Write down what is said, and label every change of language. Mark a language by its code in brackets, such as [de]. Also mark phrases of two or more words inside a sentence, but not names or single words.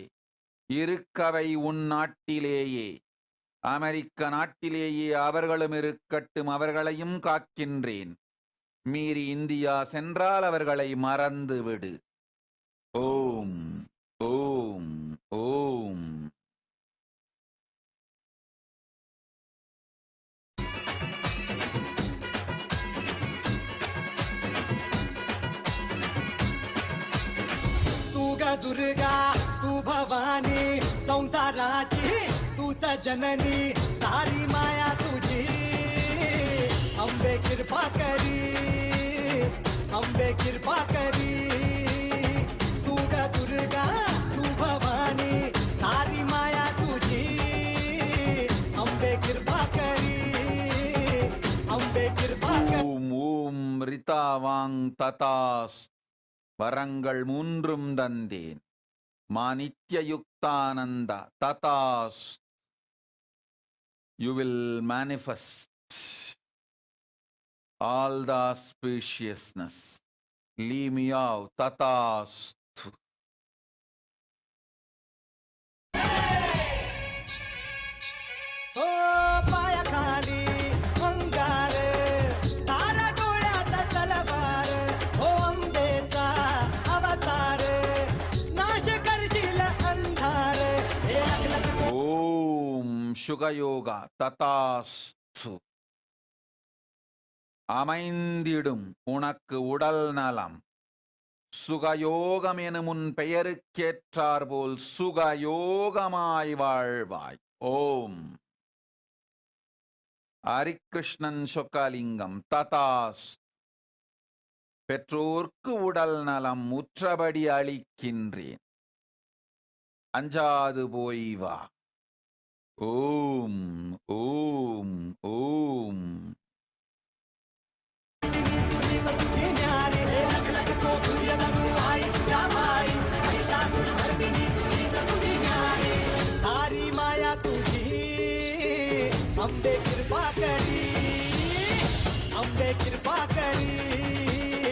[ta] இருக்கவை உன் நாட்டிலேயே. அமெரிக்க நாட்டிலேயே அவர்களும் இருக்கட்டும், அவர்களையும் காக்கின்றேன். மீறி இந்தியா சென்றால் அவர்களை மறந்து விடு. ஓம் ஓம் ஓம். [mr] तू ग दुर्गा तू भवानी संसाराची तूच जननी सारी माया तुझी अंबे कृपा करी अंबे कृपा करी तू ग दुर्गा तू भवानी सारी माया तुझी अंबे कृपा करी अंबे कृपा करी. [ta] ஓம் ஓம் ரிதாவாங் ததாஸ். வரங்கள் மூன்றும் தந்தேன். மானித்ய யுக்தானந்த ததாஸ். [en] You will manifest all the auspiciousness. Leave me out. Tatastu. [mr] ओ पाया खाली अंगार तारा डोळ्यात तलवार हो अंबेचा अवतार नाश करशील अंधार हे अखलक [ta] ஓம் சுகயோகா ததாஸ்து. அமைந்திடும் உனக்கு உடல் நலம். சுகயோகம் எனும் உன் பெயருக்கேற்றாற்போல் சுகயோகமாய் வாழ்வாய். ஓம் ஹரிகிருஷ்ணன் சொக்கலிங்கம் ததாஸ். பெற்றோர்க்கு உடல் நலம் உற்றபடி அளிக்கின்றேன். அஞ்சாது போய் வா. [en] Om, Om, Om. [mr] सारी माया तुझी अंबे कृपा करी, अंबे कृपा करी.